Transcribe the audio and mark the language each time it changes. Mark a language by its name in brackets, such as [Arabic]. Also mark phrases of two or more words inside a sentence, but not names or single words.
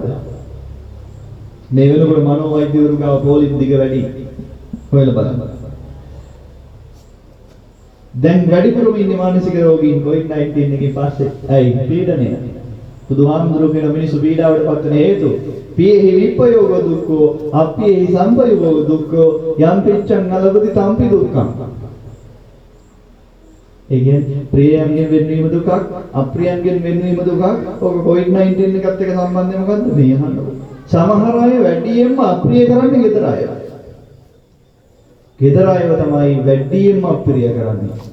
[Sinhala] මේ වෙනකොට මනෝවෛද්‍යවරු ගාව පොලිස් දිග වැඩි. හොයලා බලන්න. දැන් වැඩිපුරම ඉන්නේ මානසික රෝගීන් COVID-19 එකකින් පස්සේ. ඇයි පීඩනය? බුදුහාමුදුරුවෝ කියන මිනිස්සු පීඩාවට පත් වෙන හේතු [Pali] පියෙහි විපයෝග දුක්ඛෝ අප්පියෙහි සම්පයෝග දුක්ඛෝ යම් පිච්ඡං නලබති තම්පි දුක්ඛං. [Sinhala] ඒ කියන්නේ ප්‍රියයන්ගෙන් වෙන්වීම දුකක් අප්‍රියයන්ගෙන් වෙන්වීම දුකක්. ඔක COVID-19 එකත් එක්ක සම්බන්ධය මොකද්ද මේ අහන්නේ? සමහර අය වැඩියෙන්ම අප්‍රිය කරන්නේ ගෙදර අය. ගෙදර අයව තමයි වැඩියෙන්ම අප්‍රිය කරන්නේ.